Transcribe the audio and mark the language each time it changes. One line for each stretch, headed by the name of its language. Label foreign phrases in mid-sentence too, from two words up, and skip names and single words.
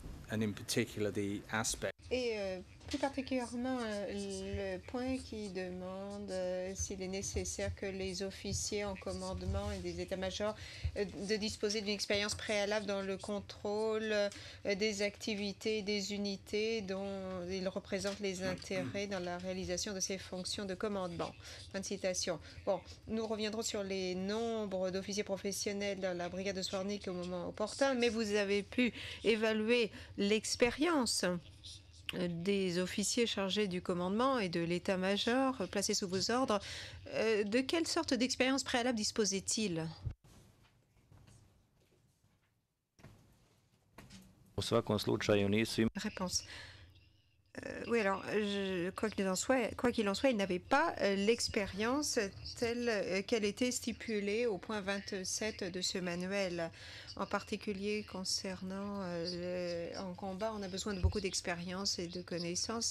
English: and in particular the aspect
French: Et plus particulièrement, le point qui demande s'il est nécessaire que les officiers en commandement et des états-majors de disposer d'une expérience préalable dans le contrôle des activités des unités dont ils représentent les intérêts dans la réalisation de ces fonctions de commandement. Fin de citation. Bon, nous reviendrons sur les nombres d'officiers professionnels dans la brigade de Zvornik au moment opportun, mais vous avez pu évaluer l'expérience des officiers chargés du commandement et de l'état-major placés sous vos ordres. De quelle sorte d'expérience préalable disposaient-ils?
Serbian: U svakom slučaju nisu imali
French: Réponse. Oui, alors, quoi qu'il en soit, il n'avait pas l'expérience telle qu'elle était stipulée au point 27 de ce manuel. En particulier concernant en combat, on a besoin de beaucoup d'expérience et de connaissances.